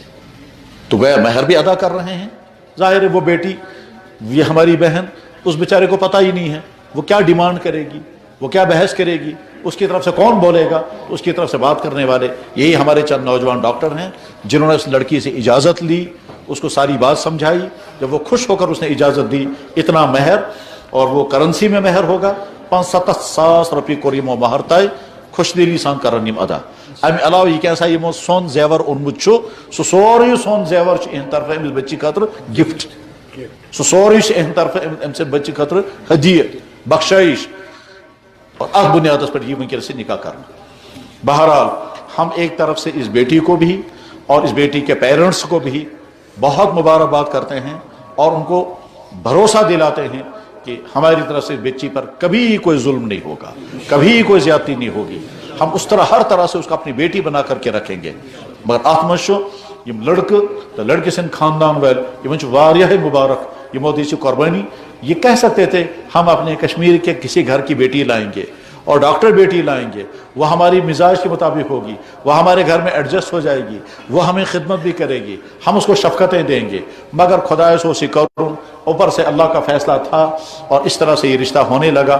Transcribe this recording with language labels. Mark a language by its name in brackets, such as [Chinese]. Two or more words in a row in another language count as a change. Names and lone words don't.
[Urdu] تو گویا مہر بھی ادا کر رہے ہیں. ظاہر ہے وہ بیٹی, یہ ہماری بہن, اس بیچارے کو پتہ ہی نہیں ہے وہ کیا ڈیمانڈ کرے گی, وہ کیا بحث کرے گی, اس کی طرف سے کون بولے گا. اس کی طرف سے بات کرنے والے یہی ہمارے چند نوجوان ڈاکٹر ہیں جنہوں نے اس لڑکی سے اجازت لی, اس کو ساری بات سمجھائی. جب وہ خوش ہو کر اس نے اجازت دی, اتنا مہر, اور وہ کرنسی میں مہر ہوگا 75,000 روپے [Kashmiri] کوریمو مہر تائے خوش دلی سان کرنیم ادا. امہ علاوہ یہ کیسا یہ سون زیور اونمت سہ سوری سون زیور اہند طرف امس بچی خاطر گفٹ, سہ سوری اہند طرف ام سے بچی خاطر ہدیہ بخشائش, اور اتھ بنیادس پر یہ ونکس سے نکاح کرنا. [Urdu] بہرحال ہم ایک طرف سے اس بیٹی کو بھی اور اس بیٹی کے پیرنٹس کو بھی بہت مبارکباد کرتے ہیں, اور ان کو بھروسہ دلاتے ہیں کہ ہماری طرف سے بچی پر کبھی کوئی ظلم نہیں ہوگا, کبھی کوئی زیادتی نہیں ہوگی. ہم اس طرح ہر طرح سے اس کو اپنی بیٹی بنا کر کے رکھیں گے. [Kashmiri] مگر اتھ مز یم لڑکہ تو لڑکے سن خاندان ول یمن واریاہ مبارک یمو دی قربانی. [Urdu] یہ کہہ سکتے تھے ہم اپنے کشمیر کے کسی گھر کی بیٹی لائیں گے اور ڈاکٹر بیٹی لائیں گے, وہ ہماری مزاج کے مطابق ہوگی, وہ ہمارے گھر میں ایڈجسٹ ہو جائے گی, وہ ہمیں خدمت بھی کرے گی, ہم اس کو شفقتیں دیں گے. مگر [Kashmiri] خدا سو سکرون [Urdu] اوپر سے اللہ کا فیصلہ تھا اور اس طرح سے یہ رشتہ ہونے لگا.